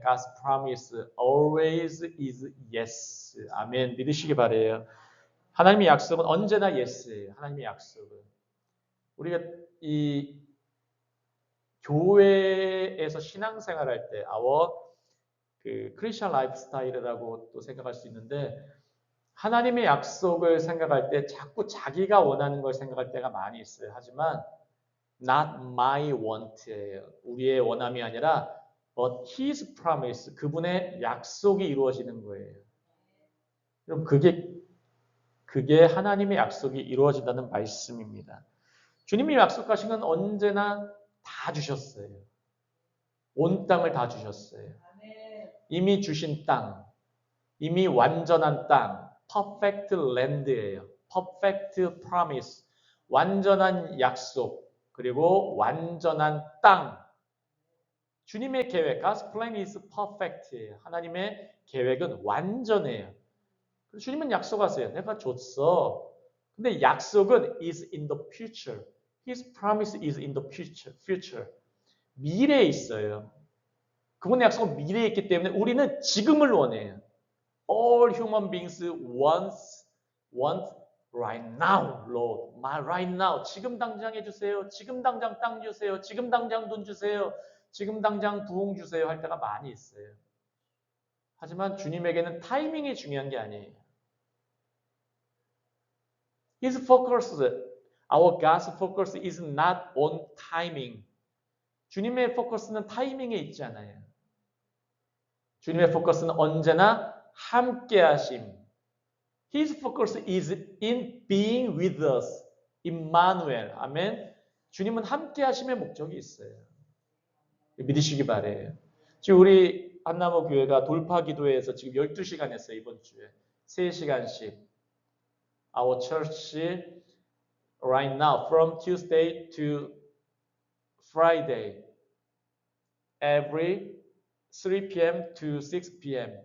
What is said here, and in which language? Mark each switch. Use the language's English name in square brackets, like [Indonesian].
[English] God's promise always is yes. [Korean] 아멘. 믿으시기 바라요. 하나님의 약속은 언제나 yes예요. 하나님의 약속은. 우리가 이 교회에서 신앙생활할 때 크리스천 라이프 스타일이라고 또 생각할 수 있는데 하나님의 약속을 생각할 때 자꾸 자기가 원하는 걸 생각할 때가 많이 있어요. 하지만 [English] not my want예요. [Korean] 우리의 원함이 아니라 [English] but his promise, [Korean] 그분의 약속이 이루어지는 거예요. 그럼 그게 하나님의 약속이 이루어진다는 말씀입니다. 주님이 약속하신 건 언제나 다 주셨어요. 온 땅을 다 주셨어요. 이미 주신 땅, 이미 완전한 땅, [English] perfect land [Korean] 예요. [English] perfect promise, [Korean] 완전한 약속, 그리고 완전한 땅. 주님의 계획, [English] God's plan is perfect예요. [Korean] 하나님의 계획은 완전해요. 주님은 약속하세요. 내가 줬어. 근데 약속은 [English] is in the future. His promise is in the future. [Korean] 미래에 있어요. 그분의 약속은 미래에 있기 때문에 우리는 지금을 원해요. [English] All human beings want right now, Lord. Right now. [Korean] 지금 당장 해주세요. 지금 당장 땅 주세요. 지금 당장 돈 주세요. 지금 당장 부흥 주세요. 할 때가 많이 있어요. 하지만 주님에게는 타이밍이 중요한 게 아니에요. [English] His focus, our God's focus is not on timing. [Korean] 주님의 포커스는 타이밍에 있지 않아요. 주님의 포커스는 언제나 함께 하심. [English] His focus is in being with us. [Korean] Emmanuel. 아멘. 주님은 함께 하심의 목적이 있어요. 믿으시기 바래요. 지금 우리 한나무 교회가 돌파 기도회에서 지금 12시간 했어요. 이번 주에. 3시간씩. [English] Our church right now from Tuesday to Friday every 3 p.m. to 6 p.m.